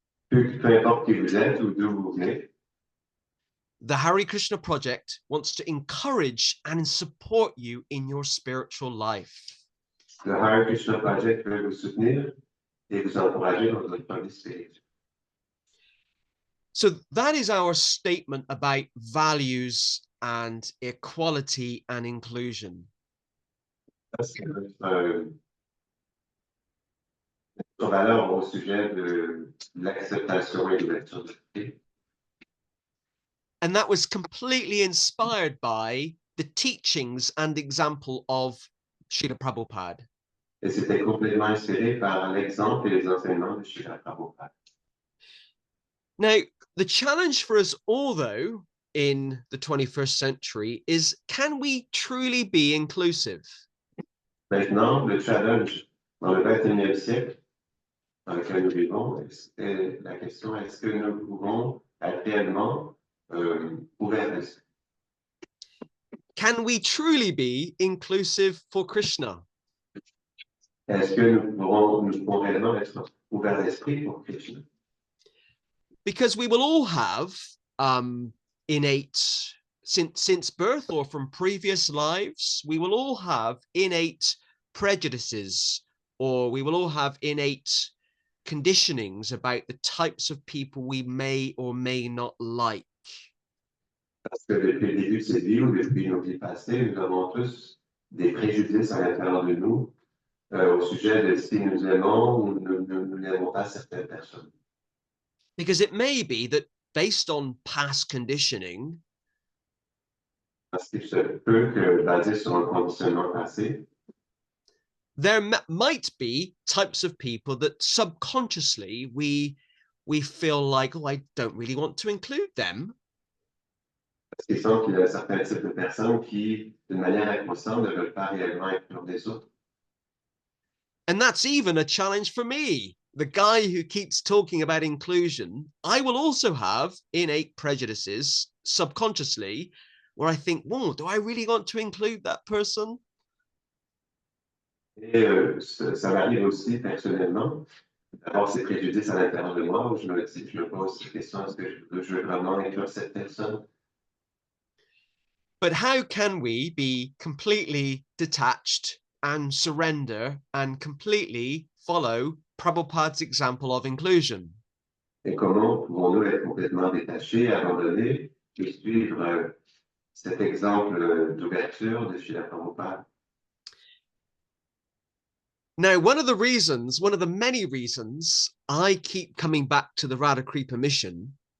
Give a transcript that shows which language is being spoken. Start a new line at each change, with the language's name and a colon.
French: Peu importe qui vous êtes ou d'où vous venez,
English: The Hare Krishna project wants to encourage and support you in your spiritual life.
French: le Hare Krishna Project veut vous soutenir et vous encourager dans votre vie spirituelle.
English: So that is our statement about values and equality and inclusion.
French: C'est notre valeur au sujet de l'acceptation et de l'ouverture d'esprit.
English: And that was completely inspired by the teachings and example of Srila Prabhupada.
French: Et c'était complètement inspiré par l'exemple et les enseignements de Srila Prabhupada.
English: Now, the challenge for us all, though, in the 21st century is, can we truly be inclusive?
French: Maintenant, le challenge dans le 21e siècle dans lequel nous vivons, est la question est-ce que nous pouvons être réellement ouverts d'esprit?
English: Can we truly be inclusive for Krishna?
French: Est-ce que nous pouvons réellement être ouverts d'esprit pour Krishna?
English: Because we will all have innate, since birth or from previous lives, we will all have innate prejudices, or we will all have innate conditionings about the types of people we may or may not like.
French: Parce que depuis le début de cette vie ou depuis nos vies passées, nous avons tous des préjudices à l'intérieur de nous au sujet de si nous aimons ou nous n'aimons pas certaines personnes.
English: Because it may be that based on past conditioning,
French: Parce qu'il se peut que, basé sur un conditionnement passé,
English: there might be types of people that subconsciously we feel like, oh, I don't really want to include them.
French: parce qu'il semble qu'il y a certains types de personnes qui, d'une manière inconsciente, ne veulent pas réellement inclure les autres.
English: And that's even a challenge for me the guy who keeps talking about inclusion, I will also have innate prejudices subconsciously where I think, whoa, do I really want to include that person?
French: Et ça m'arrive aussi personnellement d'avoir ces préjudices à l'intérieur de moi où je me pose la question, est-ce que je veux vraiment inclure cette personne?
English: But how can we be completely detached and surrender and completely follow Prabhupada's example of inclusion?
French: Et comment pouvons-nous être complètement détachés, abandonnés et suivre cet exemple d'ouverture de Srila Prabhupada?
English: Now, one of the many reasons I keep coming back to the Radhakripa mission